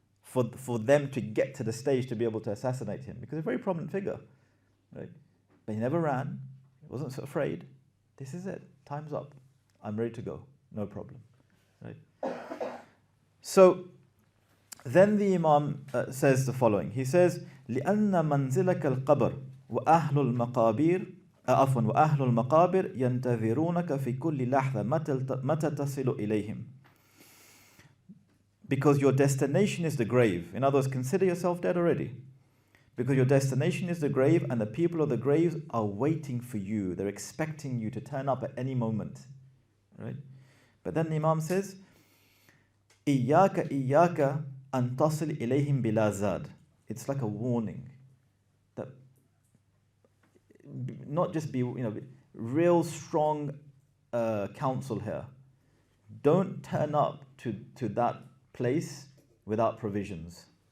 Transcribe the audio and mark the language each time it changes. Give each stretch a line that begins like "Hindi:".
English: for them to get to the stage to be able to assassinate him, because he's a very prominent figure, right? But he never ran, he wasn't so afraid. This is it, time's up, I'm ready to go, no problem, right? So then the Imam says the following. He says,
Arabic: لأن منزلك القبر وأهل المقابر وأهل المقابر ينتظرونك في كل لحظة متى تصل إليهم.
English: Because your destination is the grave. In other words, consider yourself dead already. Because your destination is the grave, and the people of the graves are waiting for you. They're expecting you to turn up at any moment. Right? But then the Imam says,
Arabic: إِيَّاكَ إِيَّاكَ أَن تَصِلْ إِلَيْهِمْ بِلَا زَادٍ.
English: It's like a warning that not just be, real strong counsel here. Don't turn up to that place without provisions.